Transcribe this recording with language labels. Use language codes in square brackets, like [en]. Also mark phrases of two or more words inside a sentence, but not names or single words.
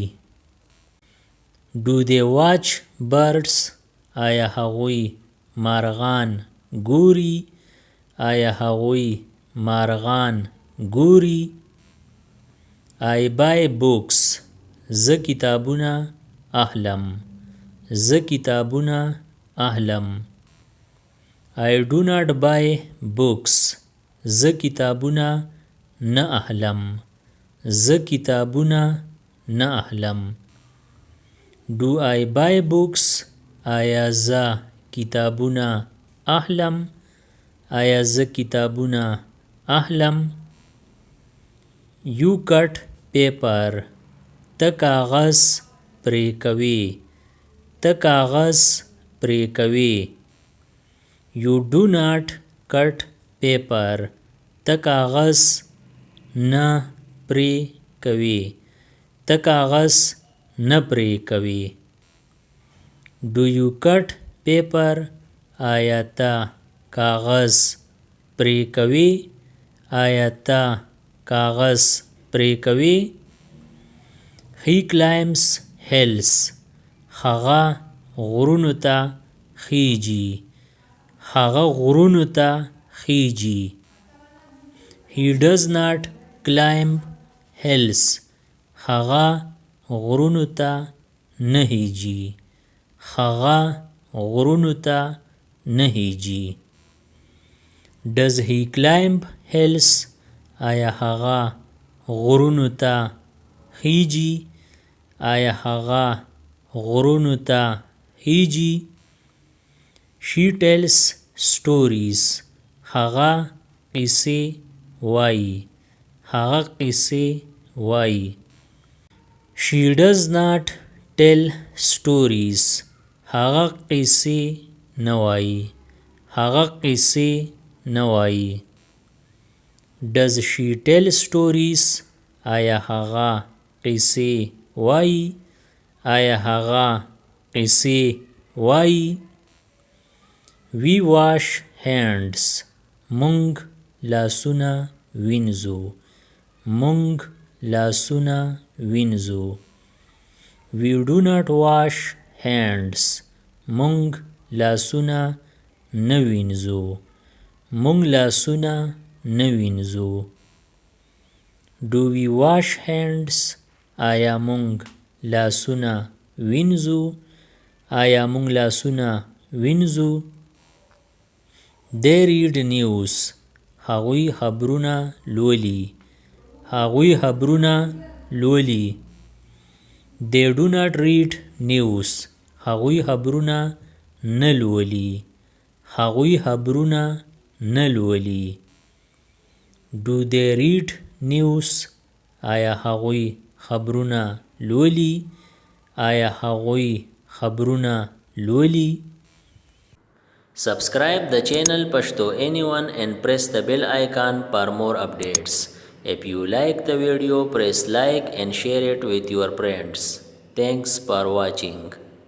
[en] Do they watch birds? [ps] آیا هغوی مارغان ګوري؟ آیا هغوی مارغان ګوري؟ [en] I buy books. [ps] زه کتابونه اخلم. زه کتابونه اخلم. [en] I do not buy books. [ps] زه کتابونه نه اخلم. زه کتابونه نه اخلم. [en] Do I buy books? [ps] آیا زه کتابونه اخلم؟ آیا زه کتابونه اخلم؟ [en] You cut paper. [ps] ته کاغذ پرې کوې. ته کاغذ پرې کوې. [en] You do not cut paper. [ps] ته کاغذ نه پرې کوې. ته کاغذ نه پرې کوې. [en] Do you cut paper? [ps] آیا ته کاغذ پرې کوې؟ آیا ته کاغذ پرې کوې؟ [en] He climbs hills. [ps] هغه غرونو ته خیږي. هغه غرونو ته خیږي. [en] He does not climb hills. [ps] هغه غرونو ته نه خیږي. هغه غرونو ته نه خیږي. [en] Does he climb hills? [ps] آیا هغه غرونو ته خیږي؟ آیا هغه غرونو ته خیږي؟ [en] She tells stories. [ps] هغه قصې وایي. هغه قصې وایي. [en] She does not tell stories. [ps] هغه قصې نه وایي. هغه قصې نه وایي. [en] Does she tell stories? [ps] آیا هغه قصې وایي؟ آیا هغه قصې وایي؟ [en] We wash hands. [ps] مونږ لاسونه وینځو. مونږ لاسونه وینځو. [en] We do not wash hands. [ps] مونږ لاسونه نه وینځو. مونږ لاسونه نه وینځو. [en] Do we wash hands? [ps] آیا مونږ لاسونه وینځو؟ آیا مونږ لاسونه وینځو؟ [en] They read news. [ps] هغوی خبرونه لولي. هغوی خبرونه لولي. [en] They do not read news. [ps] هغوی خبرونه نه لولي. هغوی خبرونه نه لولي. [en] Do they read news? [ps] آیا هغوی خبرونه لولي؟ آیا هغوی خبرونه لولي؟ [en] Subscribe the channel Pashto Anyone and press the bell icon for more updates. If you like the video, press like and share it with your friends. Thanks for watching.